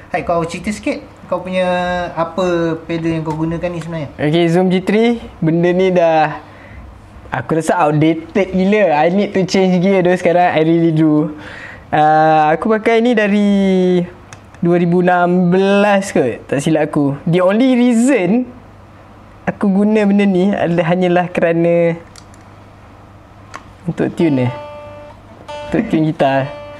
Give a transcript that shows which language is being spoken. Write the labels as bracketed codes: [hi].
[ms] Hike, kau cerita sikit kau punya apa pedal yang kau gunakan ni sebenarnya. Okay, Zoom G3. Benda ni dah, aku rasa outdated gila. [en] I need to change gear [ms] tu sekarang. [en] I really do. [ms] Aku pakai ni dari 2016 kot, tak silap aku. [en] The only reason [ms] aku guna benda ni hanyalah kerana untuk tune untuk tune gitar.